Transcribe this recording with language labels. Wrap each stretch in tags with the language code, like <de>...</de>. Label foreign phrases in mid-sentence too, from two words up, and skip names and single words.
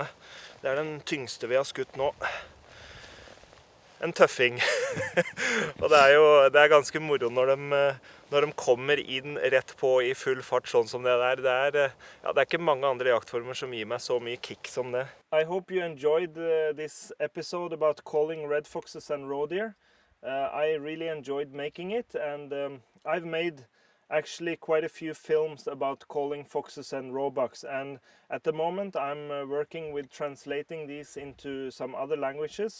<no>Det er den tyngste vi har skutt nå. En tøffing. Og det er ganske moro når de kommer inn rett på i full fart sånn som det der. Det er ikke mange andre jaktformer som gir meg så mye kick som det.</no> <en>I hope you enjoyed this episode about calling red foxes and roe deer. I really enjoyed making it, and I've made actually quite a few films about calling foxes and roebucks, and at the moment I'm working with translating these into some other languages.</en>